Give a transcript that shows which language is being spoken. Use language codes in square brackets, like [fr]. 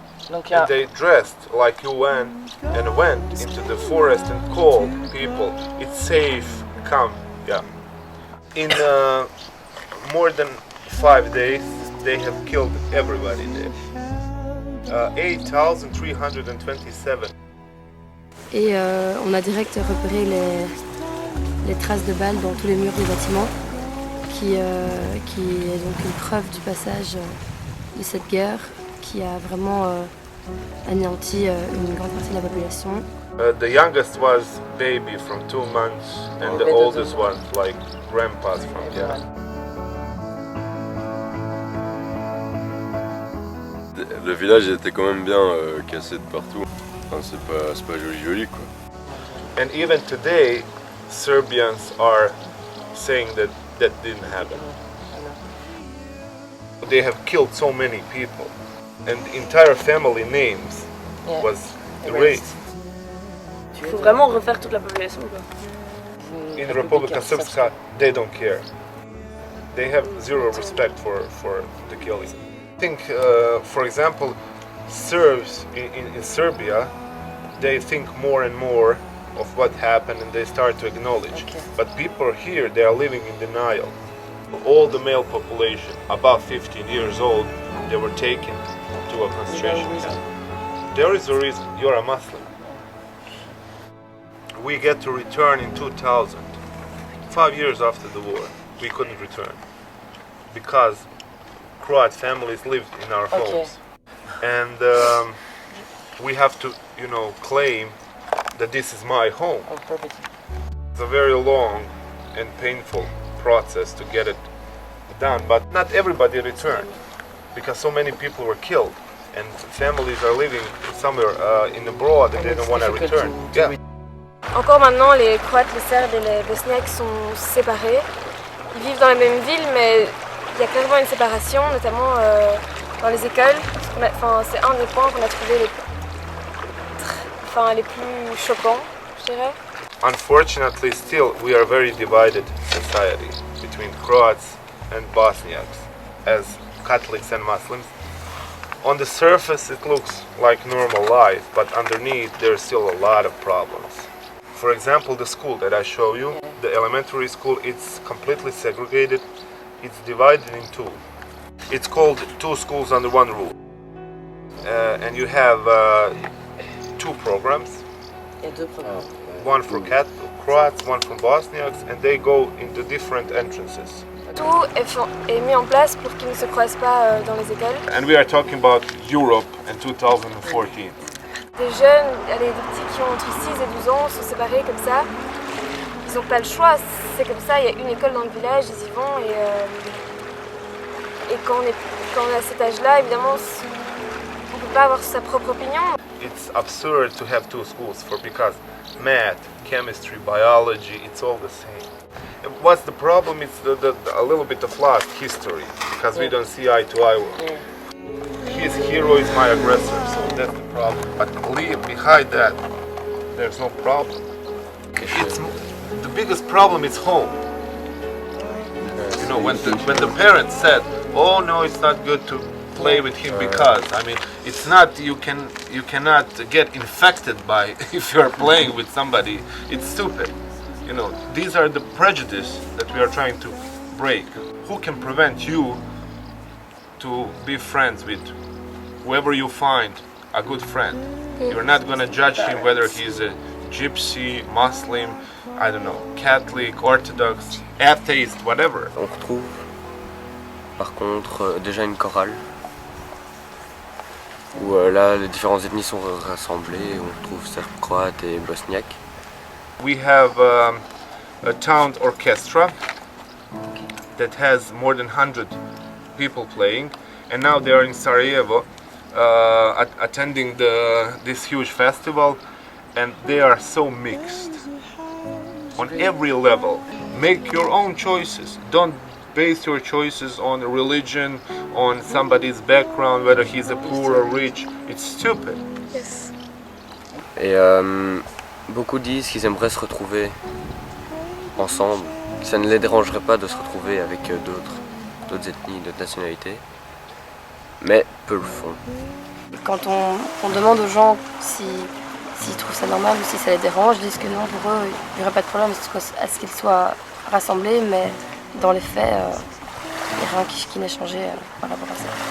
[en] And they dressed like UN and went into the forest and called people, it's safe, come. In more than 5 days, they have killed everybody there. 8,327. [fr] Et on a direct repéré les traces de balles dans tous les murs des bâtiments, qui est donc une preuve du passage de cette guerre qui a vraiment anéanti une grande partie de la population. [en] The youngest was baby from 2 months, and the oldest was like grandpas from [fr] Le village était quand même bien cassé de partout. Enfin, c'est pas joli quoi. [en] And even today, Serbians are saying that didn't happen. They have killed so many people, and the entire family names was erased. [fr] Il faut vraiment refaire toute la population quoi. [en] In Republika Srpska, they don't care. They have zero respect for the killing. I think, for example, Serbs in Serbia, they think more and more of what happened and they start to acknowledge. But people here, they are living in denial. All the male population above 15 years old, they were taken to a concentration camp. There is a reason. You're a Muslim. We get to return in 2000. 5 years after the war, we couldn't return because Croat families lived in our homes, and we have to, claim that this is my home. It's a very long and painful process to get it done, but not everybody returned because so many people were killed, and families are living somewhere in abroad and they don't want to return. Yeah. [fr] Encore maintenant, les Croates, les Serbes et les Bosniaques sont séparés. Ils vivent dans la même ville, mais il y a clairement une séparation, notamment dans les écoles. C'est un des points qu'on a trouvé les plus choquants, je dirais. [en] Unfortunately, still we are very divided society between Croats and Bosniaks as Catholics and Muslims. On the surface it looks like normal life, but underneath there's still a lot of problems. For example, the school that I show you, the elementary school, it's completely segregated. It's divided in two. It's called two schools under one roof. And you have two programs. One for Croats, one for Bosniaks, and they go into different entrances. [fr] Tout est mis en place pour qu'ils ne se croisent pas dans les écoles. [en] And we are talking about Europe in 2014. [fr] Des jeunes, des petits qui ont entre 6 et 12 ans sont séparés comme ça. Ils n'ont pas le choix, c'est comme ça, il y a une école dans le village, ils y vont et quand on est à cet âge-là, évidemment, on ne peut pas avoir sa propre opinion. [en] It's absurd to have two schools because math, chemistry, biology, it's all the same. And what's the problem? It's a little bit of lost history because we don't see eye to eye. His hero is my aggressor, so that's the problem. But behind that, there's no problem. The biggest problem is home. When the parents said, "Oh no, it's not good to play with him because," it's not. You cannot get infected by if you are playing with somebody. It's stupid. These are the prejudices that we are trying to break. Who can prevent you to be friends with whoever you find a good friend? You're not gonna judge him whether he's a gypsy, Muslim, I don't know, Catholic, Orthodox, atheist, whatever. [fr] On retrouve par contre déjà une chorale où là les différentes ethnies sont rassemblées, on retrouve serbes, croates et bosniaques. [en] We have a town orchestra that has more than 100 people playing, and now they are in Sarajevo attending this huge festival, and they are so mixed on every level. Make your own choices. Don't base your choices on religion, on somebody's background, whether he's a poor or rich. It's stupid. Yes. [fr] Et beaucoup disent qu'ils aimeraient se retrouver ensemble, que ça ne les dérangerait pas de se retrouver avec d'autres ethnies, d'autres nationalités, mais peu le font. Quand on demande aux gens s'ils trouvent ça normal ou si ça les dérange, ils disent que non, pour eux, il n'y aurait pas de problème à ce qu'ils soient rassemblés, mais dans les faits, il n'y a rien qui n'a changé par rapport à ça.